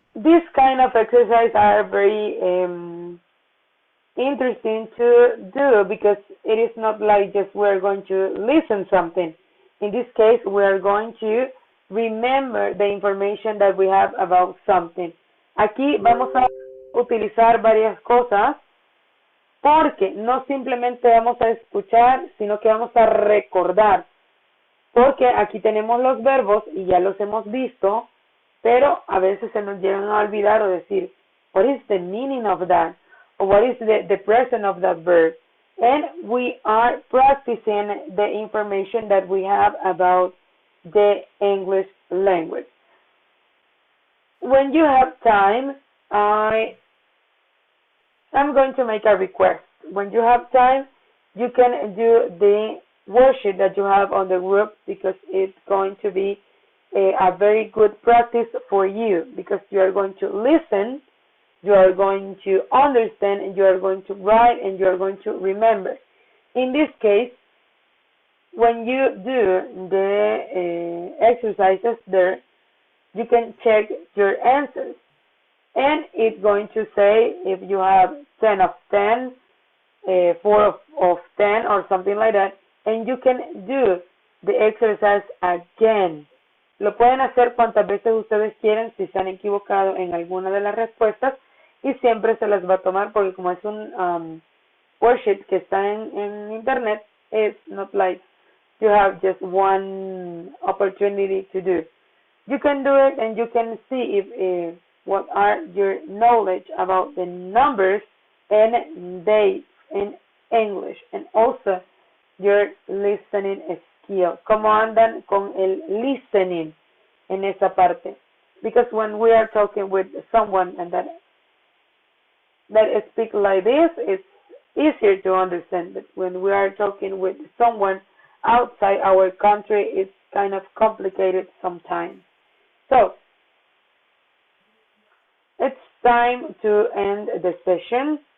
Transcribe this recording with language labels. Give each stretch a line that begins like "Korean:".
English: This kind of exercise are very interesting to do because it is not like just we're going to listen something. In this case, we are going to remember the information that we have about something.
Spanish: Aquí vamos a utilizar varias cosas porque no simplemente vamos a escuchar, sino que vamos a recordar. Porque aquí tenemos los verbos y ya los hemos visto, pero a veces se nos llegan a olvidar o decir,
English: what is the meaning of that? Or what is the present of that verb? And we are practicing the information that we have about the English language. When you have time, I'm going to make a request. When you have time, you can do the worksheet that you have on the group because it's going to be a very good practice for you because you are going to listen, you are going to understand, and you are going to write, and you are going to remember. In this case, when you do the exercises there, you can check your answers. And it's going to say if you have 10 of 10, 4 of 10, or something like that. And you can do the exercise again.
Spanish: Lo pueden hacer cuantas veces ustedes quieran si se han equivocado en alguna de las respuestas y siempre se las va a tomar porque como es un worksheet que está en internet,
English: it's not like you have just one opportunity to do. You can do it and you can see if what are your knowledge about the numbers and dates in English and also your listening skill.
Spanish: ¿Cómo andan con el listening en esa parte?
English: Because when we are talking with someone and that speaks like this, it's easier to understand. But when we are talking with someone outside our country, it's kind of complicated sometimes. So, it's time to end the session.